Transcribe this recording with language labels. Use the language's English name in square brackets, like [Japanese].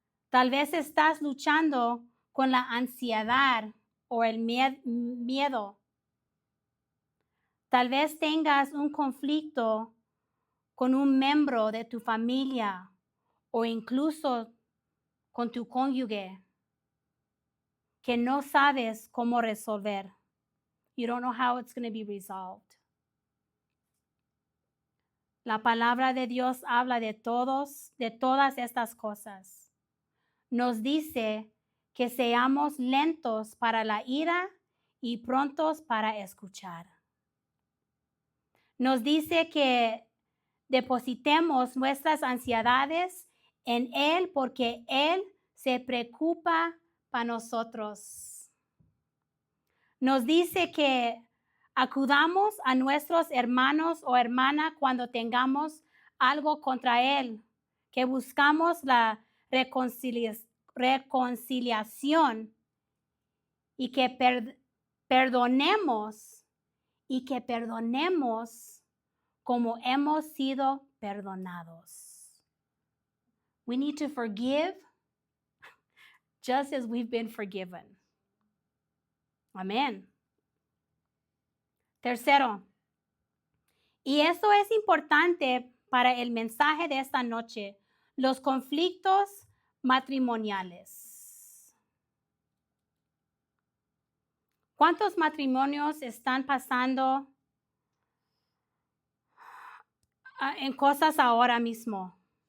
[Spanish] Tal vez estás luchando con la ansiedad o el miedo. Tal vez tengas un conflicto con un miembro de tu familia o incluso con tu cónyuge que no sabes cómo resolver. [English] You don't know how it's going to be resolved. [Spanish] La palabra de Dios habla de todas estas cosas. Nos dice que seamos lentos para la ira y prontos para escuchar. Nos dice que depositemos nuestras ansiedades en Él porque Él se preocupa para nosotros. Nos dice que acudamos a nuestros hermanos o hermanas cuando tengamos algo contra Él, que buscamos la reconciliación y que perdonemos como hemos sido perdonados. [English] We need to forgive just as we've been forgiven. [Spanish] Amén. Tercero, y eso es importante para el mensaje de esta noche, los conflictos matrimoniales. ¿Cuántos matrimonios están pasando en cosas ahora mismo?